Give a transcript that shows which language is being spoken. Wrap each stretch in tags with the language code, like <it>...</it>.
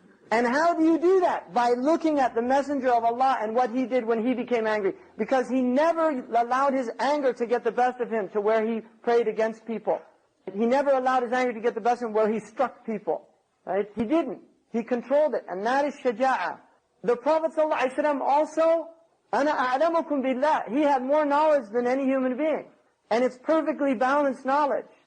<en>And how do you do that? By looking at the Messenger of Allah and what he did when he became angry. Because he never allowed his anger to get the best of him to where he prayed against people. He never allowed his anger to get the best of him where he struck people. Right? He didn't. He controlled it. And that is shaja'ah. The Prophet ﷺ also,</en> <ar>أَنَا أَعْلَمُكُمْ بِاللَّهِ.</ar> <en>He had more knowledge than any human being. And it's perfectly balanced knowledge.</en>